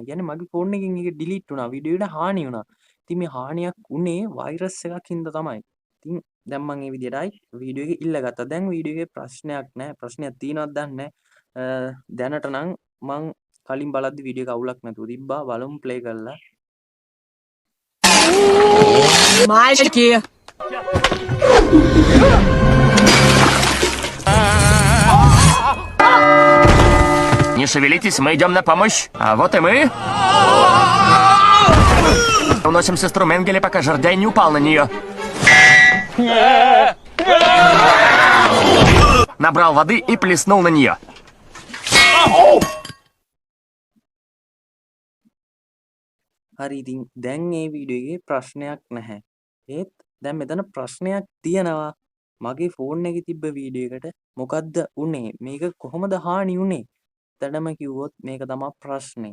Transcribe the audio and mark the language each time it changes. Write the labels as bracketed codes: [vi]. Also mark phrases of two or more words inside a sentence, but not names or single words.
[si] කියන්නේ මගේ ෆෝන් එකෙන් ඒක ඩිලීට් වුණා. වීඩියෝ එකට හානි වුණා. ඉතින් මේ හානියක් උනේ වෛරස් එකක් හින්දා තමයි. ඉතින් දැන් මම මේ විදිහටයි වීඩියෝ එක ඉල්ලගත්තා. දැන් වීඩියෝ එකේ ප්‍රශ්නයක් නැහැ. ප්‍රශ්නයක් තියෙනවද දන්නේ නැහැ. දැනට නම් මං කලින් බලද්දි වීඩියෝ එක අවුලක් නැතුව තිබ්බා. බලමු ප්ලේ කරලා. [ru] Мальчики! Не шевелитесь, мы идем на помощь. А вот и мы. Уносим сестру Менгеле, пока жердяй не упал на нее. Набрал воды и плеснул на нее. [si] හරි ඉතින් දැන් මේ වීඩියෝ එකේ ප්‍රශ්නයක් නැහැ. ඒත් දැන් මෙතන ප්‍රශ්නයක් තියෙනවා. මගේ ෆෝන් එකේ තිබ්බ වීඩියෝ එකට මොකද්ද උනේ? මේක කොහොමද හානි උනේ? ඇත්තටම කිව්වොත් මේක තමයි ප්‍රශ්නේ.